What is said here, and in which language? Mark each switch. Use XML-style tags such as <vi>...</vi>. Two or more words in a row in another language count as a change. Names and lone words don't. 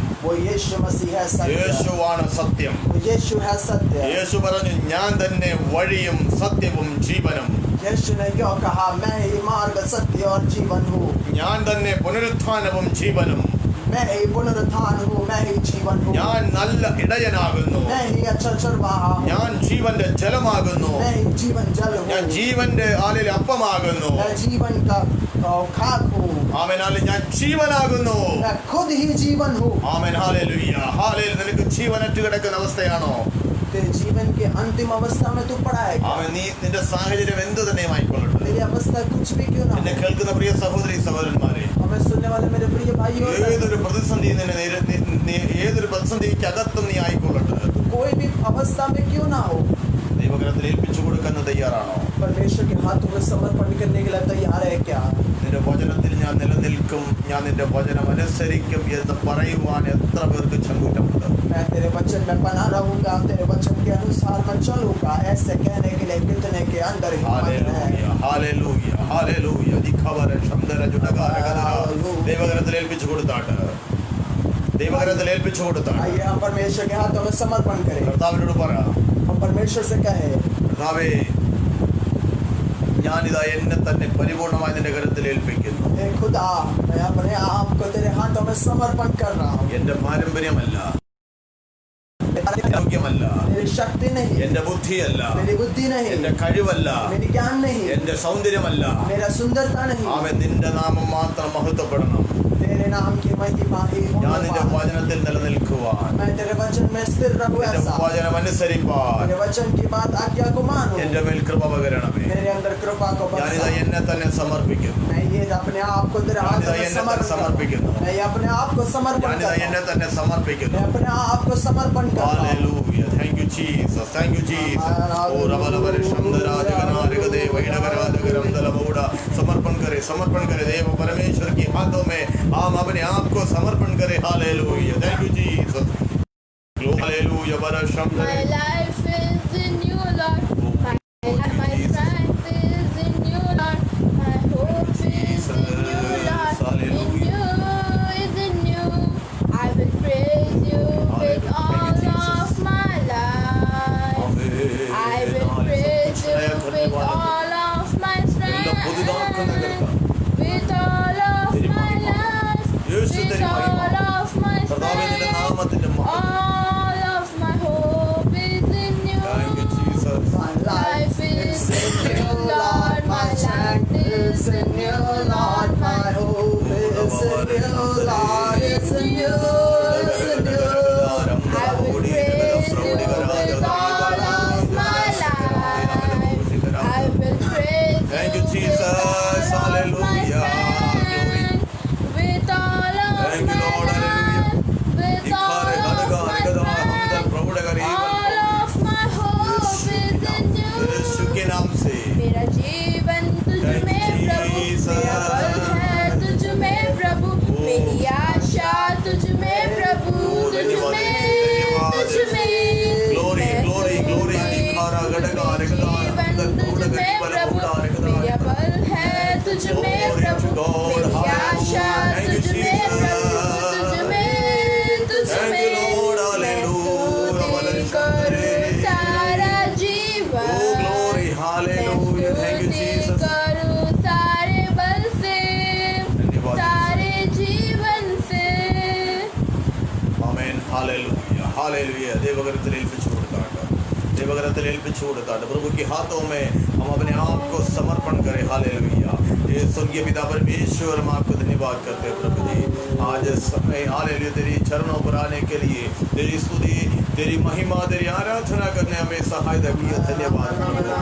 <hi>वो यीशु मसीह है सत्य,</hi> <ml>യേശുവാണ് സത്യം.</ml> <hi>वो यीशु है सत्य।</hi> <ml>യേശു പറഞ്ഞു, ഞാൻ തന്നെ വഴിയും സത്യവും ജീവനും.</ml> <hi>यीशु ने क्यों कहा, मैं ही मार्ग सत्य और जीवन हूँ,</hi> <ml>ഞാൻ തന്നെ പുനരുത്ഥാനവും ജീവനും.</ml> <hi>मैं ही पुनरुत्थान हूँ, मैं ही जीवन हूँ,</hi> <ml>ഞാൻ നല്ല ഇടയനാകുന്നു.</ml> <hi>मैं ही अच्छा चरवाहा हूँ,</hi> <ml>ഞാൻ ജീവന്റെ ജലമാകുന്നു.</ml> <hi>मैं ही जीवन जल</hi> <ml>ഞാൻ</ml> <hi>हूँ,</hi> <ml>ജീവന്റെ ആലിൽ അപ്പമാകുന്നു.</ml> <hi>मैं जीवन का खाक हूँ,</hi> <ml>ആമേൻ. ഞാൻ ജീവനാകുന്നു.</ml> <hi>मैं खुद ही जीवन हूँ।</hi> <ml>ആമേൻ. ഹല്ലേലൂയ. ഹല്ലേലൂയ. നിനക്ക് ജീവനറ്റ് കിടക്കുന്ന അവസ്ഥയാണോ?</ml> <hi>तेरे जीवन के अंतिम अवस्था में तू पड़ा है क्या?</hi> <ml>ആമേൻ. നീ നിന്റെ സാഹചര്യം എന്ത് തന്നെയും ആയിക്കൊള്ളട്ടെ.</ml> <hi>तेरी अवस्था कुछ भी क्यों ना</hi> <ml>എന്നെ</ml> <hi>हो,</hi> <ml>കേൾക്കുന്ന പ്രിയ സഹോദരി സഹോദരന്മാരെ,</ml> <hi>हमें सुनने वाले मेरे प्रिय भाइयों,</hi> <ml>ഏതൊരു പ്രതിസന്ധി ഏതൊരു പ്രതിസന്ധിക്കകത്തും നീ ആയിക്കൊള്ളട്ടെ,</ml> <hi>कोई भी अवस्था में क्यों ना हो,</hi> <ml>ദൈവകരത്തിൽ ഏൽപ്പിച്ചു കൊടുക്കാൻ തയ്യാറാണോ?</ml> <hi>परमेश्वर के हाथों में समर्पण करने के लिए तैयार है क्या?</hi> <ml>നിന്റെ വചനത്തിൽ ഞാൻ നിലനിൽക്കും, ഞാൻ നിന്റെ വചനം അനുസരിക്കും എന്ന് പറയുവാൻ എത്ര പേർക്ക് ചങ്കൂറ്റമുണ്ട്?</ml> <hi>मैं तेरे वचन में बना रहूंगा, तेरे वचन के अनुसार मैं चलूंगा, ऐसे कहने के लिए कितने के अंदर हिम्मत है? ഹല്ലേലൂയ. ഹല്ലേലൂയ. ദിഖവര ശബ്ദര ജുഡകാരകര.</hi> <ml>ദൈവകരത്തിൽ ഏൽപ്പിച്ചു കൊടുത്താട്ട്, ദൈവകരത്തിൽ ഏൽപ്പിച്ചു കൊടുത്താട്ട്</ml> <hi>आइए हम परमेश्वर के हाथों में समर्पण करें।</hi> <ml>കർത്താവിനോട് പറ,</ml> <hi>हम परमेश्वर से कहें,</hi> <ml>കർത്താവേ, ഞാനിതാ എന്നെ തന്നെ പരിപൂർണമായി നിന്റെ കരത്തിൽ ഏൽപ്പിക്കുന്നു.</ml> <hi>हे खुदा, मैं अपने आप को तेरे हाथों में समर्पण कर रहा हूँ।</hi> <ml>എന്റെ പാരമ്പര്യമല്ല, യോഗ്യമല്ല,</ml> <hi>मेरी शक्ति नहीं,</hi> <ml>എന്റെ ബുദ്ധിയല്ല,</ml> <hi>मेरी बुद्धि नहीं,</hi> <ml>എന്റെ കഴിവല്ല,</ml> <hi>मेरी ज्ञान नहीं,</hi> <ml>എന്റെ സൗന്ദര്യമല്ല.</ml> <hi>मेरा सुंदरता नहीं,</hi> <ml>അവൻ നിന്റെ നാമം മാത്രം മഹത്വപ്പെടണം.</ml> <hi>तेरे नाम की महिमा ही</hi> <ml>ഞാൻ</ml> <hi>होने</hi> <ml>നിന്റെ</ml> <hi>पाए।</hi> <ml>വചനത്തിൽ നിലനിൽക്കുവാൻ,</ml> <hi>मैं तेरे वचन में स्थिर रहूं</hi> <ml>നിന്റെ</ml> <hi>ऐसा,</hi> <ml>വചനം അനുസരിപ്പാൻ</ml> <hi>तेरे वचन की बात आज्ञा को मानूं,</hi> <ml>എന്റെ മേൽ കൃപ പകരണമേ.</ml> <hi>मेरे अंदर कृपा को</hi> <ml>ഞാനിതാ</ml> <hi>बरसा।</hi> <ml>എന്നെ തന്നെ സമർപ്പിക്കുന്നു.</ml> <hi>मैं ये अपने आप को तेरे हाथ</hi> <ml>ഞാനിതാ</ml> <hi>में</hi> <ml>എന്നെ തന്നെ</ml> <hi>समर्पण</hi> <ml>സമർപ്പിക്കുന്നു.</ml> <hi>मैं ये अपने आप को समर्पण</hi> <ml>ഞാനിതാ</ml> <hi>करता</hi> <ml>എന്നെ</ml> <hi>हूं।</hi> <ml>തന്നെ സമർപ്പിക്കുന്നു.</ml> <hi>मैं अपने आप को समर्पण करता हूं।</hi> <en>Hallelujah. Thank you, Jesus. Thank you, Jesus. Oh, Rabalabare Shamdarajaganarigade Vaidagarajagarandalaboda.</en> <hi>समर्पण करे देव परमेश्वर के हाथों में हम अपने आप को समर्पण करें.</hi> <en>Hallelujah. Thank you, Jesus. Hallelujah. Bara My Shamdare. life is in you, Lord. My strength is in you, Lord. My hope is in you, Lord. In you is in you. I will praise you with all of my life. I will praise you with all of my strength. With all of my life. With all of my</en> <ml>കർത്താവേ, നിന്റെ</ml> <en>strength.</en> <ml>നാമത്തിന്റെ മഹത്വം.</ml> <en>All of my hope is in you. Thank you, Jesus. My Life is in you, Lord. My strength is in you, Lord. My hope is in you, Lord. It's in you, it's in you. I will praise you with all of my life. I will praise Thank you, you with Jesus. all of my Hallelujah. strength. With all of Thank you, my Lord. life. With all of my strength. All of my hope is in you.</en> <hi>यीशु के नाम से मेरा जीवन तुझ</hi> <en>Thank</en> <hi>में</hi> <en>you,</en> <hi>प्रभु,</hi> <en>Jesus.</en> <hi>मेरा बल है तुझ में प्रभु, मेरी आशा तुझ में प्रभु, तुझ में तुझ में</hi> <en>Glory,</en> <hi>मैं</hi> <en>glory, glory. दिखारा गड़गा रेगदा</en> <hi>जीवन अंदर तुझ टूट गई में बल प्रभु, उड़ा रेगदा. मेरा बल है तुझ में</hi> <en>Glory to</en> <hi>प्रभु,</hi> <en>God.</en> <hi>मेरी</hi> <en>Hallelujah.</en> <hi>आशा</hi> <en>Thank you,</en> <hi>तुझ में</hi> <en>Jesus.</en> <hi>प्रभु, तुझ में तुझ</hi> <en>Thank</en> <hi>में</hi> <en>you, Lord.</en> <hi>मैं</hi> <en>Hallelujah.</en> <hi>स्तुति करूं सारा जीवन.</hi> <en>Oh, glory. Hallelujah. Thank you, Jesus.</en> <hi>करूं सारे बल से, धन्यवाद. सारे जीवन से.</hi> <en>Amen. Hallelujah. Hallelujah.</en> <ml>ദൈവകരത്തിൽ ഏൽപ്പിച്ചു കൊടുത്താട്ട്, ദൈവകരത്തിൽ ഏൽപ്പിച്ചു കൊടുത്താട്ട്</ml> <hi>प्रभु के हाथों में हम अपने आप को समर्पण करें. हालेलुया. ये स्वर्गीय पिता परमेश्वर, हम आपको धन्यवाद करते हैं प्रभु जी. आज समय हालेलुया तेरी चरणों पर आने के लिए, तेरी स्तुति, तेरी महिमा, तेरी आराधना करने हमें सहायता की. धन्यवाद प्रभु.</hi>